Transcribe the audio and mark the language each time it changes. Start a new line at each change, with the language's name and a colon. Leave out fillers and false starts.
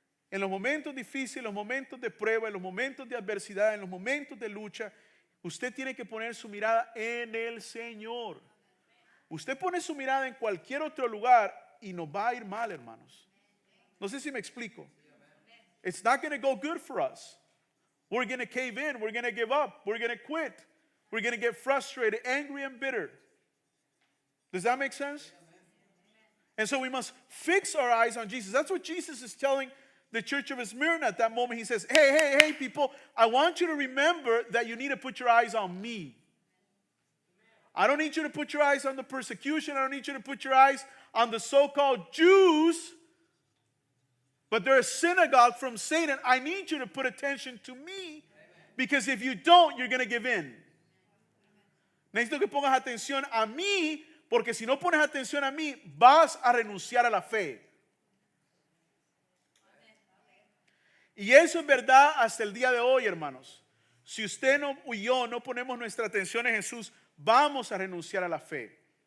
Spanish: En los momentos difíciles, en los momentos de prueba, en los momentos de adversidad, en los momentos de lucha, usted tiene que poner su mirada en el Señor. Usted pone su mirada en cualquier otro lugar y nos va a ir mal, hermanos. No sé si me explico.
English: It's not going to go good for us. We're going to cave in. We're going to give up. We're going to quit. We're going to get frustrated, angry, and bitter. Does that make sense? And so we must fix our eyes on Jesus. That's what Jesus is telling the church of Smyrna at that moment. He says, hey, people, I want you to remember that you need to put your eyes on me. I don't need you to put your eyes on the persecution. I don't need you to put your eyes on the so-called Jews. But they're a synagogue from Satan. I need you to put attention to me. Because if you don't, you're going to give in.
Spanish: Necesito que pongas atención a mí. Porque si no pones atención a mí, vas a renunciar a la fe. Y eso es verdad hasta el día de hoy, hermanos. Si usted y yo no ponemos nuestra atención en Jesús, vamos a renunciar a la fe.